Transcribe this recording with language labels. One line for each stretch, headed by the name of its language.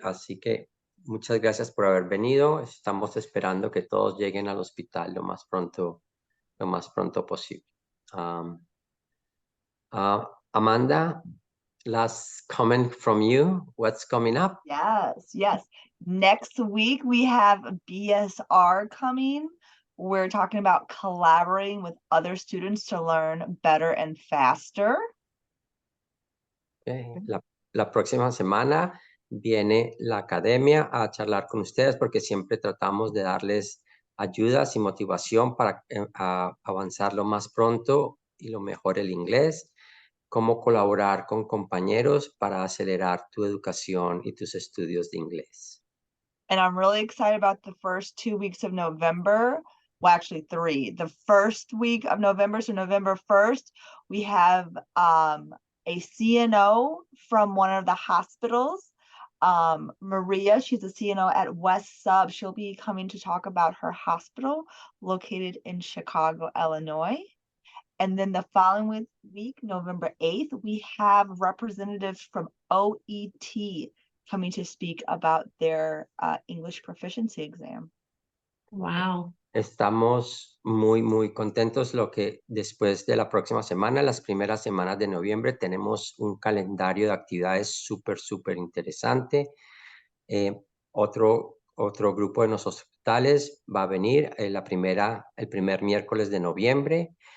Spanish: Así que muchas gracias por haber venido. Estamos esperando que todos lleguen al hospital lo más pronto posible.
English: Amanda, last comment from you. What's coming up? Yes. Next week we have BSR coming. We're talking about collaborating with other students to learn better and faster. Okay.
Spanish: La próxima semana viene la academia a charlar con ustedes porque siempre tratamos de darles ayudas y motivación para avanzar lo más pronto y lo mejor el inglés, cómo colaborar con compañeros para acelerar tu educación y tus estudios de inglés.
English: And I'm really excited about the first 2 weeks of November. Well, actually 3. The first week of November, so November 1st, we have a CNO from one of the hospitals. Maria, she's a CNO at West Sub. She'll be coming to talk about her hospital located in Chicago, Illinois. And then the following week, November 8th, we have representatives from OET coming to speak about their English proficiency exam. Wow.
Spanish: Estamos muy contentos lo que después de la próxima semana, las primeras semanas de noviembre, tenemos un calendario de actividades súper interesante. Otro grupo de nuestros hospitales va a venir el primer miércoles de noviembre.